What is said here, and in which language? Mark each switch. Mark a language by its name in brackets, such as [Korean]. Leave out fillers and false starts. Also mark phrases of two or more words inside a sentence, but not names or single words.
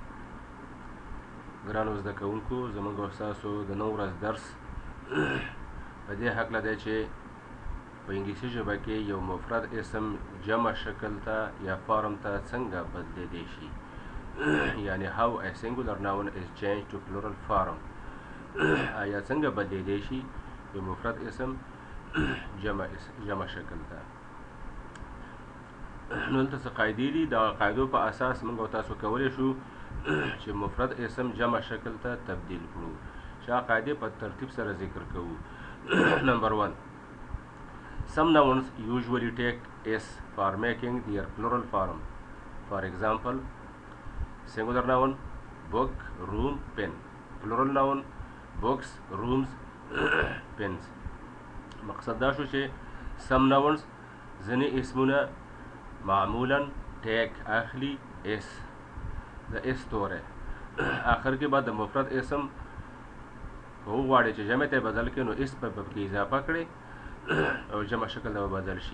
[Pashto] ګرانو زده کوونکو، زموږ او ستاسو د نن ورځ درس په دې هکله دی چې په انګلیسي ژبه کې یو مفرد اسم جمع شکل ته یا فارم ته څنګه بدلیدی شي، یعنی [English] how a singular noun is changed to plural form. [Pashto] یا څنګه بدلیدی شي یو مفرد اسم جمع شکل ته. نو دلته څه قاعدې دي، د قاعدو په اساس موږ او تاسو کولی شو چې مفرد اسم جمع شکل ته تبدیل کړو. چې هغه قاعدې په ترتیب سره ذکر کوو. نمبر 1. [English] Some nouns usually take s for making their plural form. For example, singular noun book, room, pen. Plural noun books, rooms, pens. [Pashto] مقصد دا شو چې [English] some nouns [Pashto] ځینې اسمونه معمولا ټیک اخلي اس، د اس توره آخر کې بعد د مفرد اسم وغواړي چې جمع ته بدل کړي، نو اس په کې اضافه کړي او جمع شکل ته بدل شي.